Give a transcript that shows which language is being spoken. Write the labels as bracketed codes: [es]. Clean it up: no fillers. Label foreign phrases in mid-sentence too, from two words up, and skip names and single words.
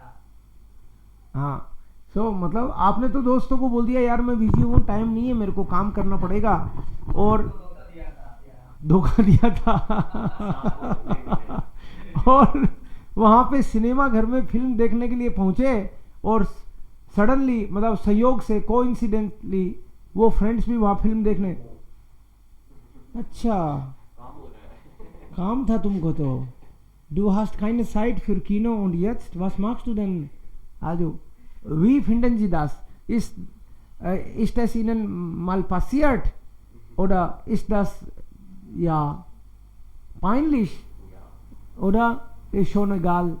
[hi] हाँ, सो मतलब आपने तो दोस्तों को बोल दिया यार मैं बिजी हूँ, टाइम नहीं है, मेरे को काम करना पड़ेगा, और धोखा दिया था और वहाँ पे सिनेमा घर में फिल्म देखने के लिए पहुँचे और सडनली मतलब संयोग से कोइंसिडेंटली वो फ्रेंड्स भी वहाँ फिल्म देखने। अच्छा, काम था तुमको तो। [de] Du hast keine Zeit für Kino und jetzt, was machst du denn? Also, wie finden Sie das? Ist es Ihnen mal passiert? Oder ist das, ja, peinlich? Oder ist schon egal?